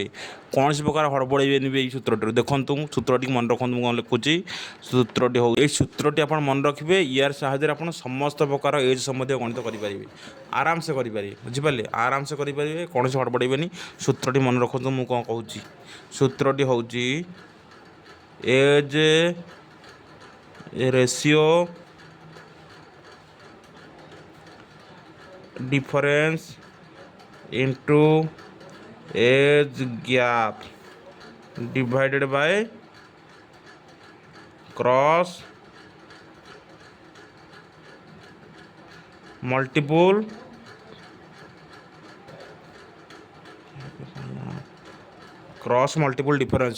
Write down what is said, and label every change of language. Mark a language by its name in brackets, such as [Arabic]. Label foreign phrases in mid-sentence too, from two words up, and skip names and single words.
[Odia] କୌଣସି ପ୍ରକାର ହଡ଼ବଡ଼େଇବେନି ବି ଏଇ ସୂତ୍ରଟିରୁ। ଦେଖନ୍ତୁ ସୂତ୍ରଟି ମନେ ରଖନ୍ତୁ, ମୁଁ କ'ଣ ଲେଖୁଛି। ସୂତ୍ରଟି ହଉ, ଏଇ ସୂତ୍ରଟି ଆପଣ ମନେ ରଖିବେ। ୟାର ସାହାଯ୍ୟରେ ଆପଣ ସମସ୍ତ ପ୍ରକାର ଏଜ୍ ସମ୍ବନ୍ଧୀୟ ଗଣିତ କରିପାରିବେ। ଆରାମସେ କରିପାରିବେ, ବୁଝିପାରିଲେ? ଆରାମସେ କରିପାରିବେ, କୌଣସି ହଡ଼ବଡ଼େଇବେନି। ସୂତ୍ରଟି ମନେ ରଖନ୍ତୁ, ମୁଁ କ'ଣ କହୁଛି। ସୂତ୍ରଟି ହେଉଛି ଏଜ୍ [English] ratio difference into age gap divided by cross multiple difference.